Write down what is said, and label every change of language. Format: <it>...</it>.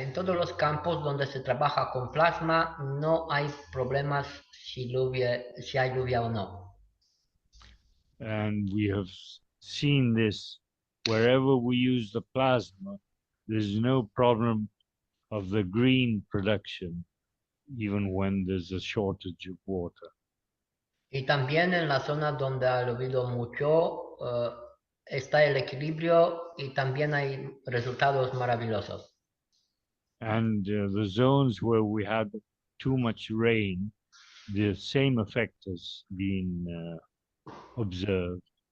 <es>En todos los campos donde se trabaja con plasma no hay problemas si hay lluvia o no.</es> <en>And we have seen this wherever we use the plasma, there's no problem of the green production, even when there's a shortage of water.</en> <es>Y también en la zona donde ha llovido mucho está el equilibrio y también hay resultados maravillosos.</es> <en>And the zones where we had too much rain, the same effect has been observed.</en>